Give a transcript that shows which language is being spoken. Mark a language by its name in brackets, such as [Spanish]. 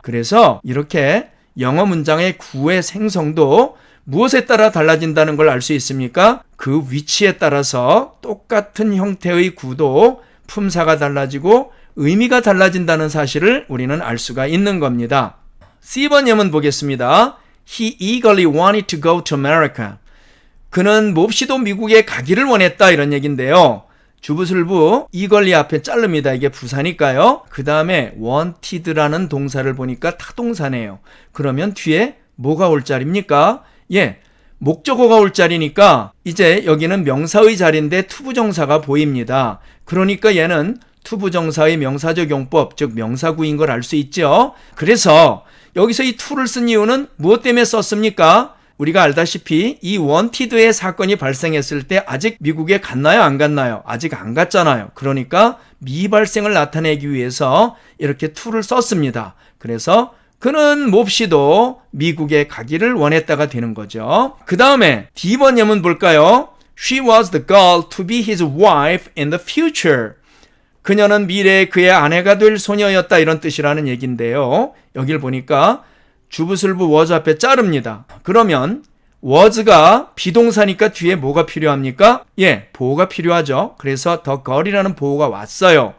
[Korean] 그래서 이렇게 영어 문장의 구의 생성도 무엇에 따라 달라진다는 걸 알 수 있습니까? 그 위치에 따라서 똑같은 형태의 구도 품사가 달라지고 의미가 달라진다는 사실을 우리는 알 수가 있는 겁니다. C번 예문 보겠습니다. [English] He eagerly wanted to go to America. [Korean] 그는 몹시도 미국에 가기를 원했다 이런 얘기인데요. 주부술부 eagerly 앞에 자릅니다. 이게 부사니까요. 그 다음에 wanted라는 동사를 보니까 타동사네요. 그러면 뒤에 뭐가 올 자리입니까? 예, 목적어가 올 자리니까 이제 여기는 명사의 자리인데 투부정사가 보입니다. 그러니까 얘는 투부정사의 명사적 용법, 즉 명사구인 걸 알 수 있죠. 그래서 여기서 이 to를 쓴 이유는 무엇 때문에 썼습니까? 우리가 알다시피 이 wanted의 사건이 발생했을 때 아직 미국에 갔나요? 안 갔나요? 아직 안 갔잖아요. 그러니까 미발생을 나타내기 위해서 이렇게 to를 썼습니다. 그래서 그는 몹시도 미국에 가기를 원했다가 되는 거죠. 그 다음에 D번 예문 볼까요? [English] She was the girl to be his wife in the future. [Korean] 그녀는 미래에 그의 아내가 될 소녀였다 이런 뜻이라는 얘기인데요. 여길 보니까 주부술부 was 앞에 자릅니다. 그러면 was가 비동사니까 뒤에 뭐가 필요합니까? 예, 보호가 필요하죠. 그래서 the girl이라는 보호가 왔어요.